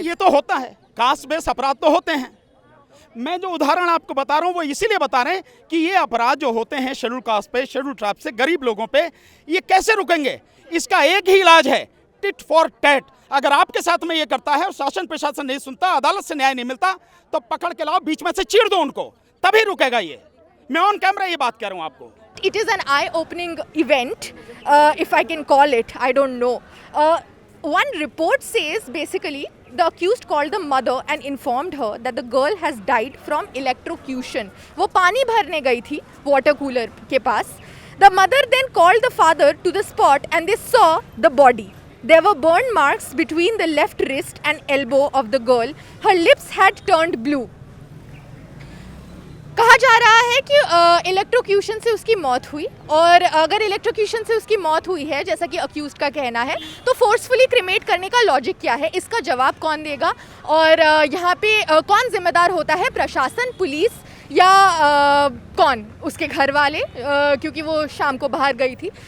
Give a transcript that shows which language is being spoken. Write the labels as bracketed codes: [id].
[hi] ये तो होता है, कास्ट बेस अपराध तो होते हैं। मैं जो उदाहरण आपको बता रहा हूँ वो इसीलिए बता रहे हैं कि ये अपराध जो होते हैं शेड्यूल कास्ट पे, शेड्यूल ट्राइब से, गरीब लोगों पे, ये कैसे रुकेंगे? इसका एक ही इलाज है, [en] Tit for tat. [hi] अगर आपके साथ में ये करता है और शासन प्रशासन नहीं सुनता, अदालत से न्याय नहीं मिलता, तो पकड़ के लाओ, बीच में से चीर दो उनको, तभी रुकेगा ये। मैं ऑन कैमरा ये बात कह रहा हूँ आपको। [en] It is an eye-opening event, if I can call it. I don't know. One report says basically the accused called the mother and informed her that the girl has died from electrocution. [hi] वो पानी भरने गई थी water cooler के पास. [en] The mother then called the father to the spot and they saw the body. There were burn marks between the left wrist and elbow of the girl. Her lips had turned blue. [hi] कहा जा रहा है कि electrocution से उसकी मौत हुई, और अगर इलेक्ट्रोक्यूशन से उसकी मौत हुई है जैसा कि अक्यूज्ड का कहना है, तो फोर्सफुली क्रिमेट करने का लॉजिक क्या है? इसका जवाब कौन देगा? और यहाँ पे कौन जिम्मेदार होता है? प्रशासन, पुलिस, या कौन? उसके घर वाले, क्योंकि वो शाम को बाहर गई थी।